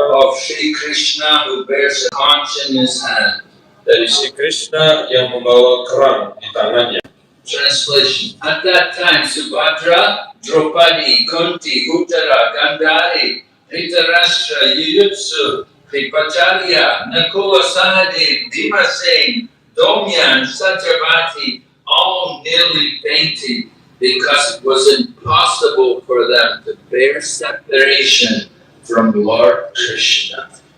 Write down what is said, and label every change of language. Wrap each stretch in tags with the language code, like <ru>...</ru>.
<en>of Sri Krishna who bears a conch in his hand.</en> <id>dari Sri Krishna yang membawa kerang di tangannya.</id> <en>Translation. At that time, Subhadra, Draupadi, Kunti, Uttara, Gandhari, Dhritarashtra, Yuyutsu, Kripacharya, Nakula, Sahadev, Bhimasen, Domya, and Satyavati all nearly fainted because it was impossible for them to bear separation from Lord Krishna.</en>